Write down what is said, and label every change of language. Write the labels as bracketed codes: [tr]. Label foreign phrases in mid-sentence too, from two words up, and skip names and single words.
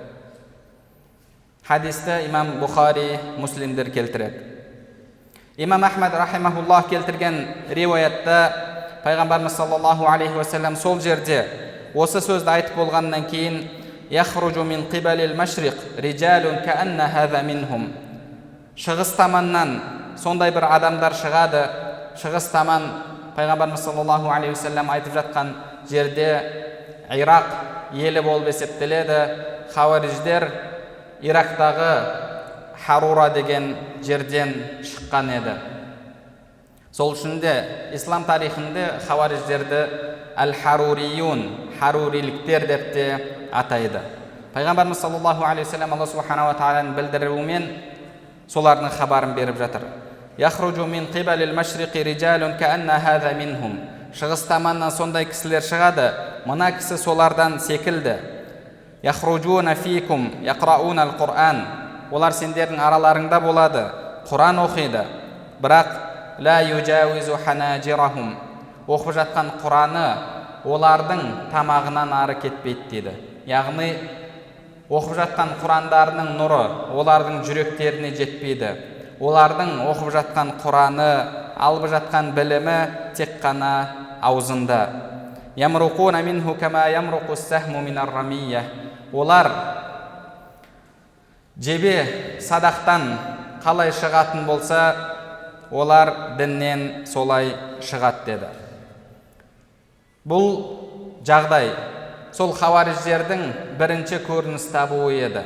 [kk] Хадисті имам Бухари, Муслимдер келтіреді. Имам Ахмад рахимахуллах келтірген риуаятта Пайғамбарымыз [ar] صلى الله عليه وسلم [kk] сол жерде осы сөзді айтып болғаннан кейін: [ar] «يخرج من قبل المشرق رجال كأن هذا منهم». [kk] Шығыс таманнан сондай бір адамдар шығады. Шығыс таман Пайғамбарымыз [ar] صلى الله عليه وسلم [kk] айтып жатқан жерде Ирақ елі болып есептеледі. Хавариждер Ирактағы Харура деген жерден шыққан еді. Сол үшін де ислам тарихында хавариждерді әл-харуриюн, харуриліктер деп те атайды. Пайғамбарымыз [ar] صلى الله عليه وسلم [kk] Алла субхана ва тағаланың білдіруімен солардың хабарын беріп жатыр. [ar] يخرج من قبل المشرق رجال كأن هذا منهم. [kk] Шығыс таманнан сондай кісілер шығады, мына кісі солардан секілді. [ar] يخرجون فيكم يقرؤون القرآن. [kk] Олар сендердің араларыңда болады, Құран оқиды, бірақ [ar] لا يجاوز حناجرهم. [kk] Оқып жатқан Құраны олардың тамағынан ары кетпейді дейді. Яғни оқып жатқан Құрандарының нұры олардың жүректеріне жетпейді. Олардың оқып жатқан Құраны, алып жатқан білімі тек қана аузында. [ar] يمرقون منه كما يمرق السهم من الرمية. [kk] Олар жебе садақтан қалай шығатын болса, олар діннен солай шығады деді. Бұл жағдай сол хавариждердің бірінші көрініс табуы еді.